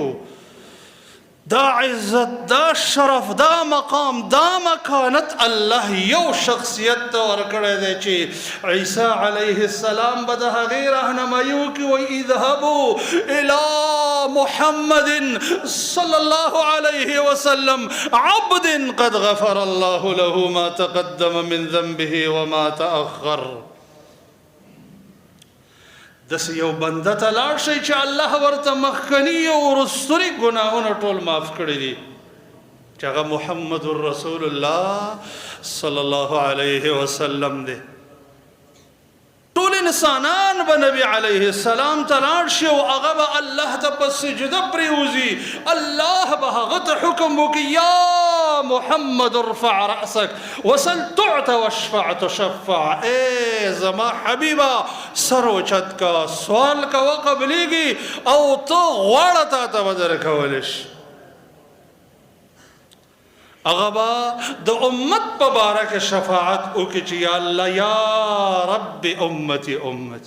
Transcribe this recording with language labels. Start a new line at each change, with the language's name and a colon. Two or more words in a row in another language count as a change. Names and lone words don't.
Pashto: دا عزت دا شرف دا مقام دا مکانت الله یو شخصیت ته ورکړی دی چې عیسی
Arabic: علیه السلام
Pashto: به د هغې رهنمایي وکړي وایي
Arabic: اذهبوا الی محمد صلی الله علیه وسلم عبد قد غفر الله له ما تقدم من ذنبه وما تأخر.
Pashto: داسې یو بنده ته لاړ شئ چې الله ورته مخکني او وروستني ګناهونه ټول معاف کړي دي چې هغه محمد رسول الله
Arabic: صلی الله علیه وسلم
Pashto: دی. ټول انسانان به نبی
Arabic: علیه السلام
Pashto: ته لاړ شي او هغه به الله ته په سجده پرېوځي، الله به هغه ته حکم وکړي
Arabic: یا محمد ارفع رأسک وسل تعط واشفع تشفع.
Pashto: ای زما حبیبه سر اوچت کا سوال کوه قبلیږي او ته غواړه تا ته به درکولی شي. هغه به د امت په باره کې شفاعت وکړي چې
Arabic: یا الله یا رب امتی امت.